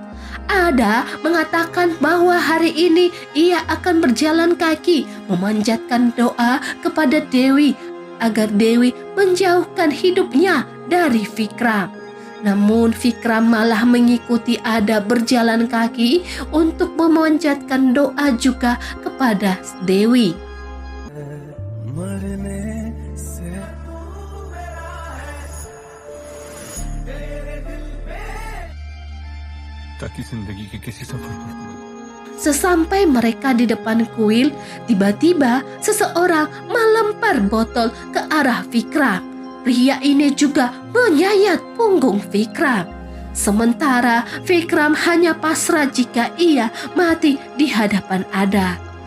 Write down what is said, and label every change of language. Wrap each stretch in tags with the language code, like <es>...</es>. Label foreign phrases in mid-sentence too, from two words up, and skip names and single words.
<id>Ada mengatakan bahwa hari ini ia akan berjalan kaki memanjatkan doa kepada Dewi agar Dewi menjauhkan hidupnya dari Vikram. Namun Vikram malah mengikuti Ada berjalan kaki untuk memanjatkan doa juga kepada Dewi.</id> <hi>मरने से ताकि जिंदगी के किसी सफर पर</hi> <id>Sesampai mereka di depan kuil, tiba-tiba seseorang melempar botol ke arah Vikram. Pria ini juga menyayat punggung Vikram. Sementara Vikram hanya pasrah jika ia mati di hadapan Ada.</id>